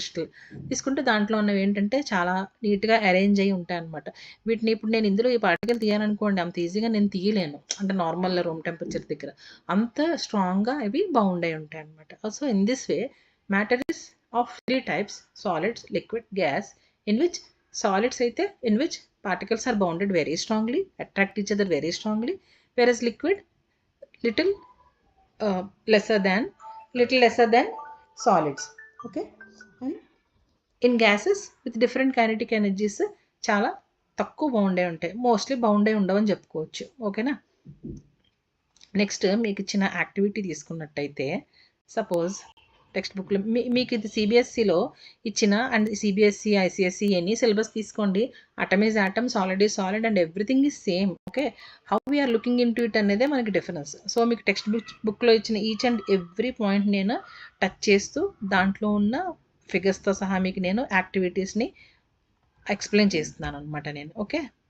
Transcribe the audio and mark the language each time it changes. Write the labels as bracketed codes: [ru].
[te] Crystal తీసుకుంటే దాంట్లో ఉన్నవి ఏంటంటే చాలా నీట్గా అరేంజ్ అయ్యి ఉంటాయి అనమాట. వీటిని ఇప్పుడు నేను ఇందులో ఈ పార్టికల్ తీయాలనుకోండి, అంత ఈజీగా నేను తీయలేను. అంటే నార్మల్ రూమ్ టెంపరేచర్ దగ్గర అంత స్ట్రాంగ్గా ఇవి బౌండ్ అయి ఉంటాయి అనమాట. [en] So in this way matter is of 3 types: solids, liquid, gas. In which solids అయితే in which particles are bounded very strongly, attract each other very strongly, whereas liquid little lesser than solids. Okay. And in gases with different kinetic energies [te] చాలా తక్కువ bound అయి ఉంటాయి. Mostly bound అయి ఉండవని చెప్పుకోవచ్చు. ఓకేనా. Next మీకు ఇచ్చిన యాక్టివిటీ తీసుకున్నట్టయితే, సపోజ్ టెక్స్ట్ బుక్లో మీకు ఇది సిబిఎస్సిలో ఇచ్చిన, and CBSE, ICSC any syllabus తీసుకోండి, [en] Atom is atom, solid is solid and everything is same. [te] Okay. [en] how we're looking in to it [te] అనేదే మనకి డిఫరెన్స్. సో మీకు టెక్స్ట్ బుక్లో ఇచ్చిన ఈచ్ అండ్ ఎవ్రీ పాయింట్ నేను టచ్ చేస్తూ దాంట్లో ఉన్న ఫిగర్స్తో సహా మీకు నేను యాక్టివిటీస్ని ఎక్స్ప్లెయిన్ చేస్తున్నాను అనమాట నేను. ఓకే.